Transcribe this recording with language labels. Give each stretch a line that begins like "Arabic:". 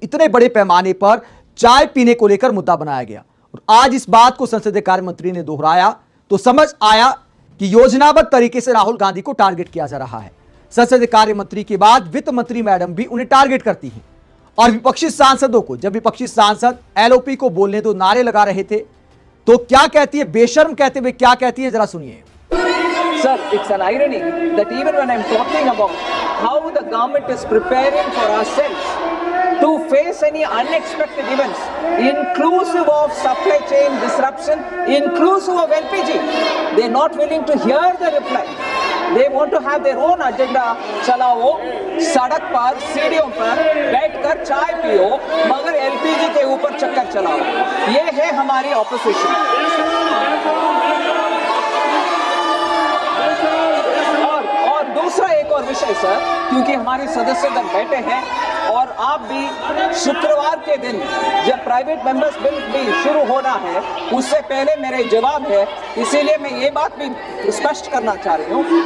Hindi: इतने बड़े पैमाने पर चाय पीने को लेकर मुद्दा बनाया गया और आज इस बात को संसदीय कार्य मंत्री ने दोहराया तो समझ आया कि योजनाबद्ध तरीके से राहुल गांधी को टारगेट किया जा रहा है। संसदीय कार्य मंत्री के बाद वित्त मंत्री मैडम भी उन्हें टारगेट करती हैं और विपक्षी सांसदों को, जब विपक्षी सांसद एलओपी को बोलने दो नारे लगा रहे थे तो क्या कहती है, बेशर्म कहते हुए क्या कहती है, जरा सुनिए।
English: Sir, it's an irony that even when I'm talking about how the government is preparing for ourselves to face any unexpected events, inclusive of supply chain disruption, inclusive of LPG, they're not willing to hear the reply. They want to have their own agenda.
Hindi: चलाओ, सड़क पर, सीढ़ियों पर बैठकर चाय पियो, मगर LPG के ऊपर चक्कर चलाओ। ये है हमारी ऑपोजिशन। दूसरा एक और विषय सर, क्योंकि हमारे सदस्यगण बैठे हैं और आप भी शुक्रवार के दिन जब प्राइवेट मेंबर्स बिल भी शुरू होना है उससे पहले मेरे जवाब है, इसीलिए मैं ये बात भी स्पष्ट करना चाह रही हूँ।